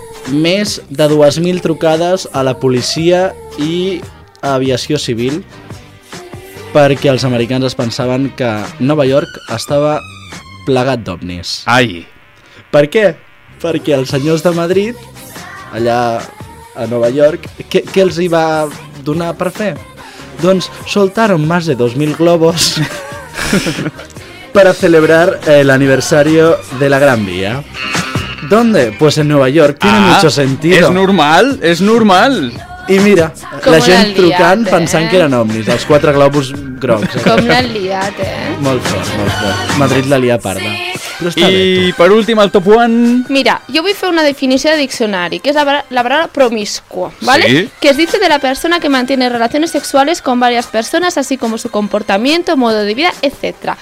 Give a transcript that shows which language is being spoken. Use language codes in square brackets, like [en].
[ca] Més de 2.000 trucades a la policia i aviació civil perquè els americans es pensaven que Nova York estava plegat d'ovnis. Ai! Per què? Perquè els senyors de Madrid, allà a Nova York, què els hi va donar per fer? Doncs [es] soltaron más de 2.000 globos para celebrar el aniversario de la Gran Vía. ¿Dónde? Pues en Nueva York. Tiene mucho sentido. Es normal. [ca] I mira, la gent trucant pensant que eren omnis, els quatre globus grocs. Com l'han liat, eh? Molt fort. Madrid la lia parda. I per últim, el top 1... Mira, jo vull fer una definició de diccionari, que és la paraula promiscua, ¿vale? Sí. [es] Que es dice de la persona que mantiene relaciones sexuales con varias personas, así como su comportamiento, modo de vida, etc.